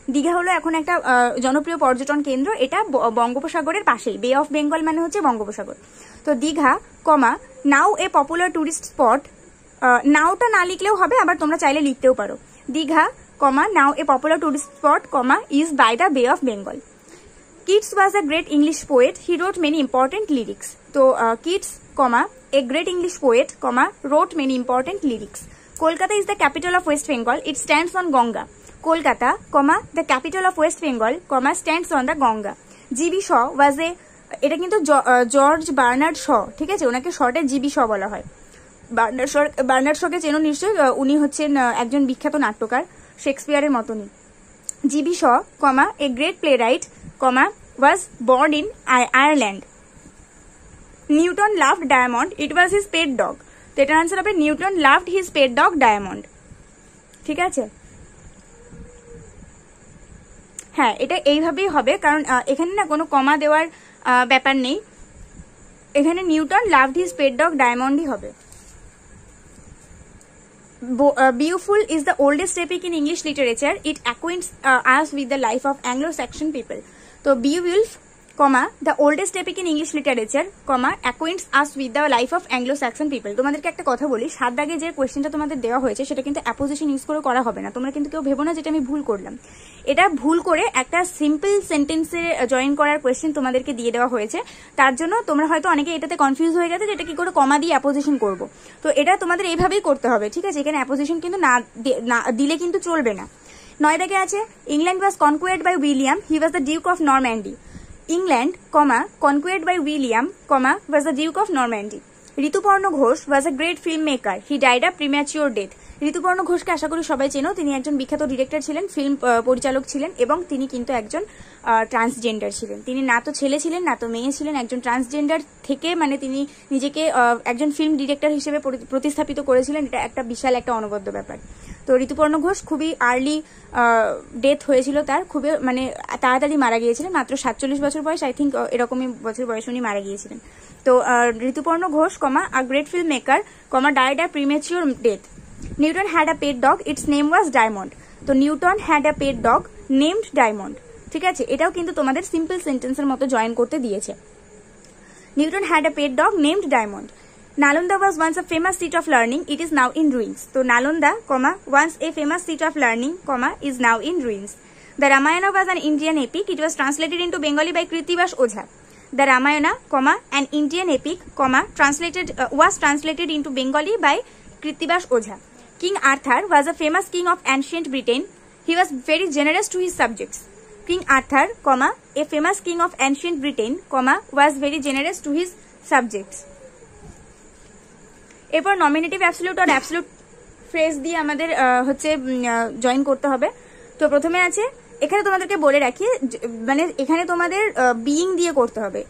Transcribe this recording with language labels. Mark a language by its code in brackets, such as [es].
[bn] দীঘা হলো এখন একটা জনপ্রিয় পর্যটন কেন্দ্র, এটা বঙ্গোপসাগরের পাশেই। বে অফ বেঙ্গল মানে হচ্ছে বঙ্গোপসাগর। তো [en] Digha, comma now a popular tourist spot, [bn] নাওটা না লিখলেও হবে, আবার তোমরা চাইলে লিখতেও পারো। [en] Digha, comma now a popular tourist spot, comma is by the Bay of Bengal. Keats was a great English poet, he wrote many important lyrics. তো Keats, comma a great English poet, comma wrote many important lyrics. Kolkata is the capital of West Bengal, it stands on Ganga. Kolkata, comma the capital of West Bengal, comma stands on the Ganga. G.B. Shaw was a, [bn] এটা কিন্তু George Bernard Shaw, ঠিক আছে, ওনাকে শর্টে GB শ বলা হয়। Bernard শকে চেনো নিশ্চয়ই, উনি হচ্ছেন একজন বিখ্যাত নাট্যকার, শেক্সপিয়ারের মতনই। [en] G B Shaw, comma a great playwright, comma was born in Ireland. Newton loved Diamond, it was his pet dog. [bn] তো এটার আনসার হবে [en] Newton loved his pet dog Diamond. [bn] ঠিক আছে, হ্যাঁ এটা এইভাবেই হবে, কারণ এখানে না কোনো কমা দেওয়ার ব্যাপার নেই, এখানে [en] Newton loved his pet dog ডায়মন্ডই [bn] হবে। [en] Beowulf is the oldest epic in English literature. It acquaints us with the life of Anglo-Saxon people. So Beowulf, comma the oldest epic in English literature, comma acquaints us with the life of Anglo-Saxon people. [bn] তোমাদেরকে একটা কথা বলি, 7 দাগে যে কোয়েশ্চেনটা তোমাদের দেওয়া হয়েছে সেটা কিন্তু অ্যাপোজিশন ইউজ করে করা হবে না। তোমরা কিন্তু কেউ ভেবো না যেটা আমি ভুল করলাম। এটা ভুল করে একটা সিম্পল সেন্টেন্সে জয়েন করার কোয়েশ্চেন তোমাদেরকে দিয়ে দেওয়া হয়েছে, তার জন্য তোমরা হয়তো অনেকে এটাতে কনফিউজ হয়ে গেছে যে এটা কি করে কমা দিয়ে অ্যাপোজিশন করবো। তো এটা তোমাদের এইভাবেই করতে হবে, ঠিক আছে, এখানে অ্যাপোজিশন কিন্তু না দিলে কিন্তু চলবে না। 9 দাগে আছে [en] England was conquered by William, he was the Duke of Normandy. England, comma conquered by William, comma was the Duke of Normandy. Rituparno Ghosh was a great filmmaker. He died a premature death. [bn] Rituparno ঘোষকে আশা করি সবাই চেনো, তিনি একজন বিখ্যাত ডিরেক্টর ছিলেন, film পরিচালক ছিলেন, এবং তিনি কিন্তু একজন ট্রান্সজেন্ডার ছিলেন। তিনি না তো ছেলে ছিলেন না তো মেয়ে ছিলেন, একজন ট্রান্সজেন্ডার থেকে মানে তিনি নিজেকে একজন ফিল্ম ডিরেক্টর হিসেবে প্রতিস্থাপিত করেছিলেন। এটা একটা বিশাল একটা অনবদ্য ব্যাপার। তো ঋতুপর্ণ ঘোষ খুবই আর্লি ডেথ হয়েছিল তার, খুবই মানে তাড়াতাড়ি মারা গিয়েছিলেন, মাত্র 47 বছর বয়স, [en] I think [bn] এরকমই বছর বয়স উনি মারা গিয়েছিলেন। [en] তো Rituparno Ghosh, comma a great film maker, comma died a premature death. Newton had a pet dog, its name was Diamond. তো Newton had a pet dog named Diamond. [bn] ঠিক আছে, এটাও কিন্তু তোমাদের সিম্পল সেন্টেন্সের মতো জয়েন করতে দিয়েছে। [en] Newton had a pet dog named Diamond. Nalanda was once a famous seat of learning, it is now in ruins. So Nalanda, comma once a famous seat of learning, comma is now in ruins. The Ramayana was an Indian epic, it was translated into Bengali by Krittibash Ojha. The Ramayana, comma an Indian epic, comma was translated into Bengali by Krittibash Ojha. King Arthur was a famous king of ancient Britain. He was very generous to his subjects. King Arthur, comma a famous king of ancient Britain, comma was very generous to his subjects. [bn] এরপর nominative absolute আর absolute phrase দিয়ে আমাদের হচ্ছে join করতে হবে। তো প্রথমে আছে, এখানে তোমাদেরকে বলে রাখি, মানে এখানে তোমাদের বিইং দিয়ে করতে হবে।